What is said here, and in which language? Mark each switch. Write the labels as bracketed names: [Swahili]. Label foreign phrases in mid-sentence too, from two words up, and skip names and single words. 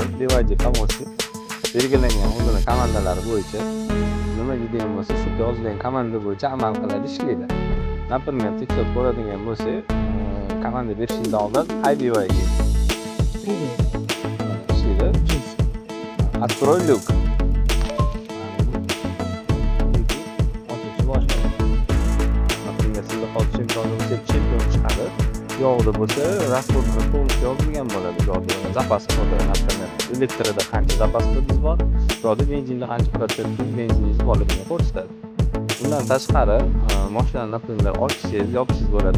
[Uzbek] BYD помощник belgilangan o'zini komandalari bo'yicha nima deydigan bo'lsa, shu yozilgan komanda bo'yicha amal qiladi, ishlaydi. Например, tekshirib ko'radigan bo'lsak, komanda berishingizdan oldin Hi BYD [Russian] Привет, [Uzbek] ishlaydi. [Russian] Джесси. Открой люк. Например, [Uzbek] sizda hozir chempionlik deb chempion chiqadi. Yog'ida bo'lsa, расходlar to'liq yozilgan bo'ladi. Yo'lda zapas ko'rdi, например, elektrida qancha zapas kodingiz bor, yo'lda benzinda qancha protsent benziningiz borligini ko'rsatadi. Bundan tashqari, mashinani например, ochishingiz, yopishingiz bo'ladi.